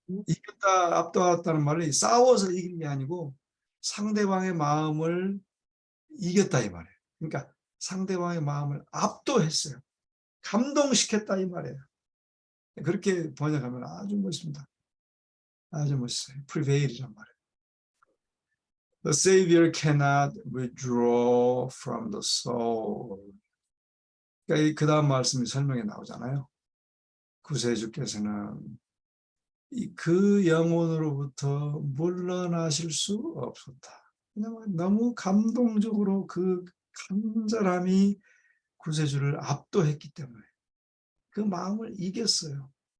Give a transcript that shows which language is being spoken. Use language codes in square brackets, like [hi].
[ko] 이겼다, 압도하였다는 말은 싸워서 이긴 게 아니고 상대방의 마음을 이겼다 이 말이에요. 그러니까 상대방의 마음을 압도했어요. 감동시켰다 이 말이에요. 그렇게 번역하면 아주 멋있습니다. 아주 멋있어요. prevail이란 말이에요. [en] The Savior cannot withdraw from the soul. [ko] 그러니까 그 다음 말씀이 설명에 나오잖아요. 구세주께서는 그 영혼으로부터 물러나실 수 없었다. 왜냐하면 너무 감동적으로 그 간절함이 구세주를 압도했기 때문에 그 마음을 이겼어요.